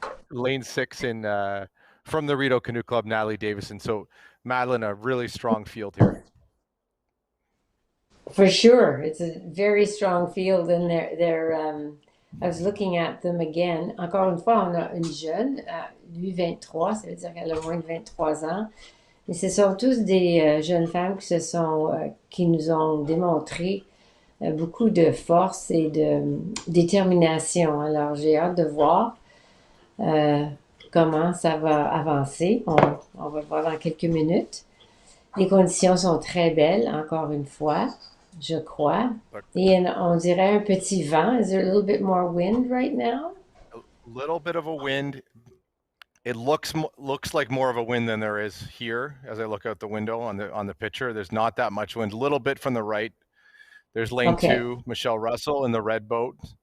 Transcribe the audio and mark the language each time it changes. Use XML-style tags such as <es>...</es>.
<en>Lane 6 in from the Rideau Canoe Club, Natalie Davison. So Madeline, a really strong field here. For sure. It's a very strong field, and I was looking at them again.</en> <fr>Encore une fois, on a une jeune, lui 23, ça veut dire qu'elle a moins de 23 ans. Mais ce sont tous des jeunes femmes qui nous ont démontré beaucoup de force et de détermination. Alors, j'ai hâte de voir comment ça va avancer. On va voir dans quelques minutes. Les conditions sont très belles, encore une fois, je crois. Et on dirait un petit vent.</fr> <en>Is there a little bit more wind right now? A little bit of a wind. It looks like more of a wind than there is here as I look out the window on the picture. There's not that much wind. A little bit from the right. There's lane 2, Michelle Russell in the red boat.</en>